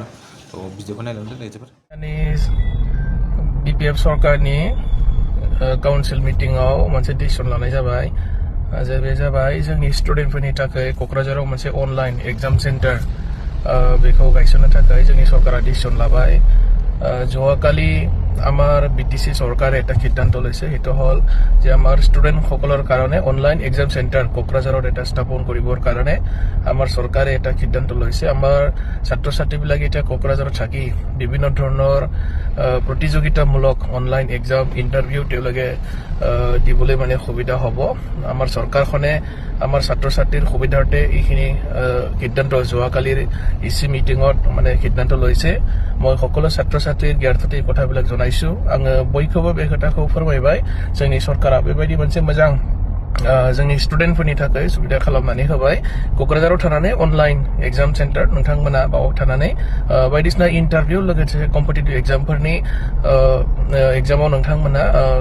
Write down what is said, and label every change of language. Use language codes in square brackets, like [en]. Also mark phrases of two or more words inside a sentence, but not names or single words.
[brx] थ' भिडिअखौ नायलांदो रायजोफोर। बिपिएफ सरकारनि काउन्सिल मिटिंआव मोनसे डिसिसन लानाय जाबाय, जे बे जाबाय जोंनि स्टुडेन्टफोरनि थाखाय क'क्राझाराव मोनसे [en] online exam centre [brx] बेखौ गायसननो थाखाय जोंनि सरकारा डिसिसन লাবাই। [as] যোৱাকালি আমাৰ বিটিসি চৰকাৰে এটা সিদ্ধান্ত লৈছে, সেইটো হ'ল যে আমাৰ ষ্টুডেণ্টসকলৰ কাৰণে [en] online exam centre [as] কোকৰাঝাৰত এটা স্থাপন কৰিবৰ কাৰণে আমাৰ চৰকাৰে এটা সিদ্ধান্ত লৈছে। আমাৰ ছাত্ৰ ছাত্ৰীবিলাকে এতিয়া কোকৰাঝাৰত থাকি বিভিন্ন ধৰণৰ প্ৰতিযোগিতামূলক [en] online exam interview [as] তেওঁলোকে দিবলৈ মানে সুবিধা হ'ব। আমাৰ চৰকাৰখনে আমাৰ ছাত্ৰ ছাত্ৰীৰ সুবিধাৰ্থে এইখিনি সিদ্ধান্ত যোৱাকালিৰ ইচি মিটিঙত মানে সিদ্ধান্ত লৈছে। মই সকলো ছাত্ৰ ছাত্ৰীৰ জ্ঞাততে এই কথাবিলাক জনাইছো। [brx] आङो बयखौबो बे खोथाखौ फोरमायबाय जोंनि सरकारा बेबायदि मोनसे मोजां जोंनि स्टुडेन्टफोरनि थाखाय सुबिदा खालामनानै होबाय। क'क्राझाराव थानानै [en] online exam centre [brx] नोंथांमोना बाव थानानै बायदिसिना इन्टारभिउ लोगोसे [en] competitive examफोरनि [brx] एग्जामाव नोंथांमोना कम्पिट खालामनो हासिगोन।